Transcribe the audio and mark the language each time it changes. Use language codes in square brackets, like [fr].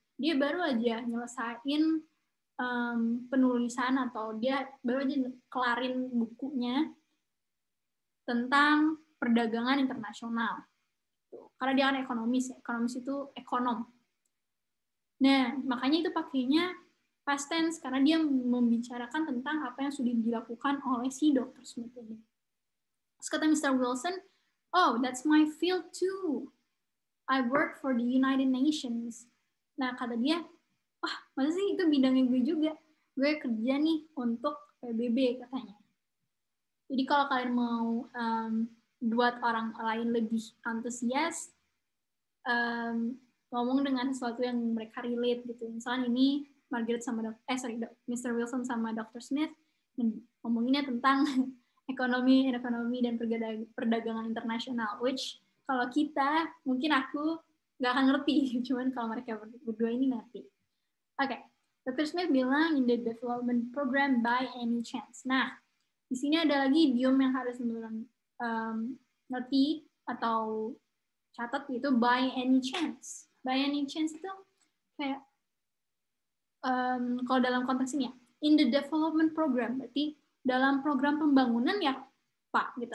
[id] Dia baru aja nyelesain penulisan atau dia baru aja kelarin bukunya tentang perdagangan internasional. Karena dia kan ekonomis itu ekonom. Nah, makanya itu pakainya past tense karena dia membicarakan tentang apa yang sudah dilakukan oleh si Dr. Smith ini. Terus kata Mr. [en] Wilson, oh, that's my field too. I work for the United Nations. [id] Nah, kata dia, wah, masa sih itu bidangnya gue juga. Gue kerja nih untuk PBB katanya. Jadi kalau kalian mau buat orang lain lebih antusias, ngomong dengan sesuatu yang mereka relate gitu. Misalnya ini Mr. Wilson sama Dr. Smith ngomonginnya tentang ekonomi dan perdagangan internasional, which kalau kita, mungkin aku nggak akan ngerti, cuman kalau mereka berdua ini ngerti. Oke, Dr. [en] Smith bilang in the development program by any chance. [id] Nah, di sini ada lagi idiom yang harus teman-teman ngerti atau catat, yaitu by any chance. By any chance itu kayak kalau dalam konteks ini ya, [en] in the development program, [id] berarti dalam program pembangunan ya Pak, gitu.